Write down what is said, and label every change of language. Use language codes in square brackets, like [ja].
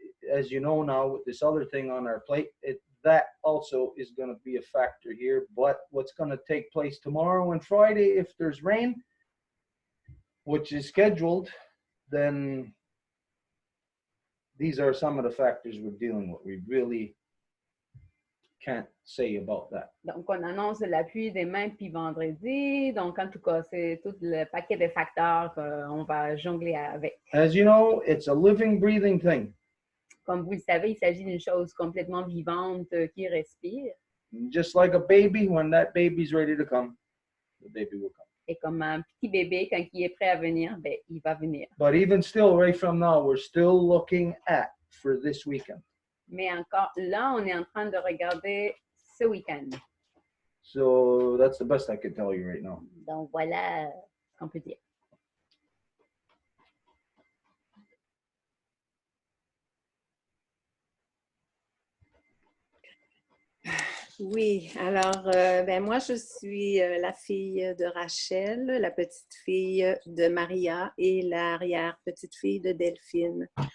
[en] as you know now, with this other thing on our plate, that also is going to be a factor here. But what's going to take place tomorrow and Friday, if there's rain, which is scheduled, then these are some of the factors we're dealing with. We really can't say about that. [fr] Donc, on annonce de la pluie demain puis vendredi. Donc, en tout cas, c'est tout le paquet de facteurs qu'on va jongler avec. [en] As you know, it's a living, breathing thing. [fr] Comme vous le savez, il s'agit d'une chose complètement vivante qui respire. [en] Just like a baby, when that baby's ready to come, the baby will come. [fr] Et comme un petit bébé, quand il est prêt à venir, ben, il va venir. [en] But even still, right from now, we're still looking at for this weekend. [fr] Mais encore là, on est en train de regarder ce week-end. [en] So that's the best I can tell you right now. [fr] Donc voilà ce qu'on peut dire. Oui, alors ben moi je suis la fille de Rachel, la petite fille de Maria et l'arrière-petite fille de Delphine.